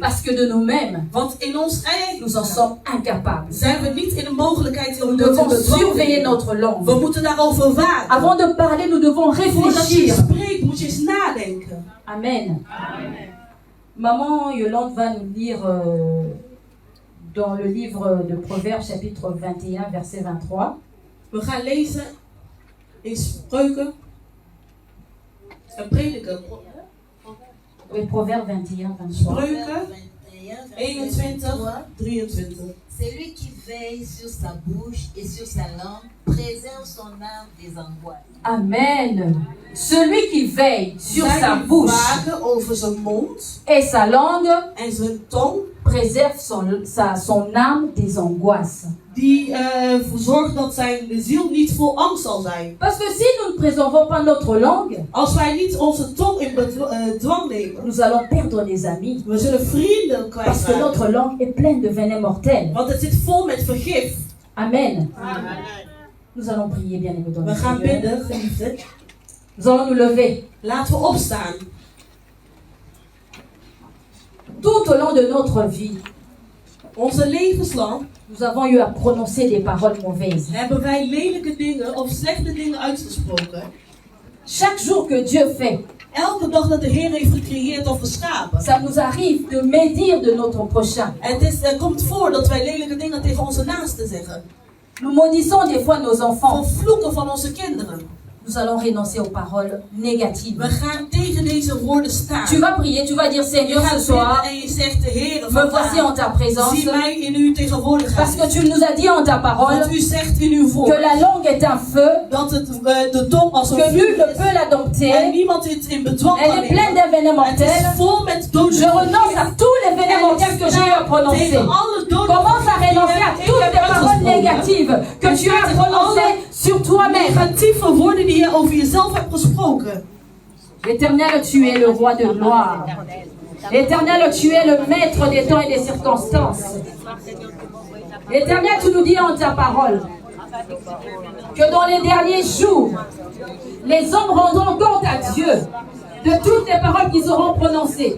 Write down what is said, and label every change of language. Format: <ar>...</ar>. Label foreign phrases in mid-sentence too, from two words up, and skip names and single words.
<fr>Parce que de nous-mêmes,</fr> <nl>Want in ons</nl> <fr>nous en</fr> <nl>eigen</nl> <fr>sommes incapables.</fr> <nl>zijn we niet in de mogelijkheid om</nl> <fr>Nous</fr> <nl>dat te</nl> <fr>devons surveiller</fr> <nl>bedwingen.</nl> <fr>notre</fr> <nl>We</nl> <fr>langue.</fr> <nl>moeten daarover waken.</nl> <fr>Avant de parler, nous devons</fr> <nl>Voordat je</nl> <fr>réfléchir.</fr> <nl>spreekt, moet je eens nadenken.</nl> <fr>Amen. Maman Yolande va nous lire dans le livre de Proverbes, chapitre 21, verset 23.</fr> <nl>We gaan lezen in Spreuken. Prediker.</nl> <fr>Oui, Proverbes 21, 23.</fr> <nl>Spreuken 21, 23. 23.</nl> <fr>Celui qui veille sur sa bouche et sur sa langue préserve son âme des angoisses. Amen. Celui qui veille sur</fr> <nl>Zij</nl> <fr>sa</fr> <nl>die</nl> <fr>bouche</fr> <nl>waken over zijn mond</nl> <fr>et sa langue</fr> <nl>en zijn tong,</nl> <fr>préserve son âme des angoisses.</fr> <nl>die verzorgt dat zijn ziel niet vol angst zal zijn.</nl> <fr>Parce que si nous ne préservons pas notre langue,</fr> <nl>Als wij niet onze tong in bedwang nemen,</nl> <fr>nous allons perdre des amis.</fr> <nl>we zullen vrienden</nl> <fr>Parce que</fr> <nl>kwijtraken.</nl> <fr>notre langue est pleine de venin mortel.</fr> <nl>Want het zit vol met vergif.</nl> <fr>Amen. Nous allons prier, bien évidemment.</fr> <nl>We gaan bidden, geliefden.</nl> <fr>Nous allons nous lever.</fr> <nl>Laten we opstaan.</nl> <fr>Tout au long de notre vie,</fr> <nl>Onze levenslang</nl> <fr>nous avons eu à prononcer des paroles mauvaises.</fr> <nl>hebben wij lelijke dingen of slechte dingen uitgesproken.</nl> <fr>Chaque jour que Dieu fait,</fr> <nl>Elke dag dat de Heer heeft gecreëerd of geschapen.</nl> <fr>ça nous arrive de médire de notre prochain.</fr> <nl>En het komt voor dat wij lelijke dingen tegen onze naasten zeggen.</nl> <fr>Nous maudissons des fois nos enfants.</fr> <nl>Vervloeken van onze kinderen.</nl> <fr>Nous allons renoncer aux paroles négatives.</fr> <nl>We gaan tegen deze woorden staan.</nl> <fr>Tu vas prier, tu vas dire</fr> <nl>Je</nl> <fr>Seigneur, ce</fr> <nl>gaat</nl> <fr>soir,</fr> <nl>bidden en je zegt, de Heer,</nl> <fr>me voici en ta présence.</fr> <nl>zie mij in uw tegenwoordigheid.</nl> <fr>Parce que tu nous as dit en ta parole</fr> <nl>Want u zegt in uw</nl> <fr>que</fr> <nl>woord</nl> <fr>la langue est un feu,</fr> <nl>dat de tong als een</nl> <fr>que nul</fr> <nl>vuur</nl> <fr>ne</fr> <nl>is</nl> <fr>peut la</fr> <nl>en</nl> <fr>dompter.</fr> <nl>niemand dit in bedwang</nl> <fr>Elle</fr> <nl>kan</nl> <fr>est pleine</fr> <nl>nemen.</nl> <fr>de venin</fr> <nl>Het is</nl> <fr>mortels.</fr> <nl>vol met dode</nl> <fr>Je renonce à tous les venins mortels que j'ai eu à prononcer.</fr> <nl>tegen alle dode</nl> <fr>Commence à renoncer à toutes les paroles négatives que tu as prononcées sur toi-même.</fr> <nl>negatieve woorden die je over jezelf hebt gesproken.</nl> <fr>Éternel, tu es le roi de gloire. Éternel, tu es le maître des temps et des circonstances. Éternel, tu nous dis en ta parole que dans les derniers jours, les hommes rendront compte à Dieu de toutes les paroles qu'ils auront prononcées.</fr>